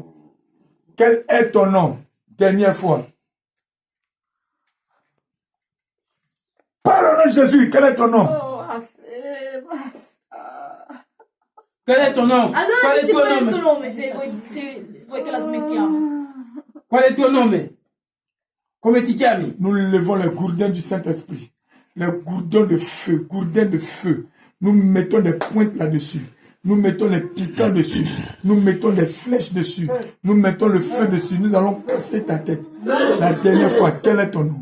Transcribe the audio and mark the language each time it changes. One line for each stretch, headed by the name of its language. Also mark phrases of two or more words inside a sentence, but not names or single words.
French: Quel est ton nom? Dernière fois. Par le nom de Jésus, quel est ton nom? Quel est ton nom? Quel est ton nom? Quel est ton nom, mais?
Italian: Come ti chiami?
French: Nous levons les gourdins du Saint-Esprit. Les gourdins de feu, gourdins de feu. Nous mettons des pointes là-dessus. Nous mettons les piquants dessus. Nous mettons des flèches dessus. Nous mettons le feu dessus. Nous allons casser ta tête. La dernière fois, quel est ton nom?